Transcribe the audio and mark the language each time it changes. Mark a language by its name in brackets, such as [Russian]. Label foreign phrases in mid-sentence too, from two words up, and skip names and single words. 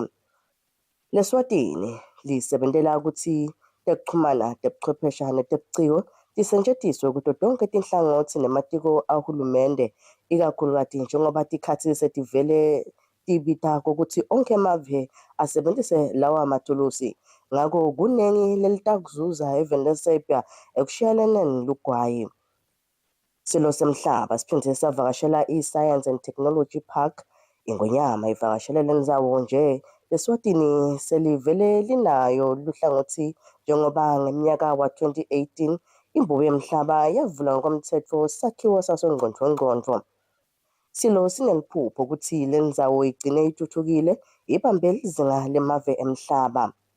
[Swati] LeSwatini lisebentela ukuthi tekuchumana tebuchwephesha netebuciko tisetjentiswe kuto tonke tinhlangothi nematiko ahulumende ikakhulukazi njengoba tikhatsi setivele tibita kokuthi onke emave asebenzise lawa mathulusi. Ngako kunengi lelitakuzuza eveni leSerbia ekushiyelene lugwayi. Silo semhlaba siphindze savakashela i-Science and Technology Park. Ingonyama ivakashele le ndzawo nje leSwatini selivele linayo luhlangothi njengoba ngeminyaka wa-2018 imbubo yemhlaba yavula ngokomthetho sakhiwo sasongqondvongqondvo. Silo sineliphupho ukuthi le ndzawo igcine ithuthukile ibambe lizinga lemave emhlaba.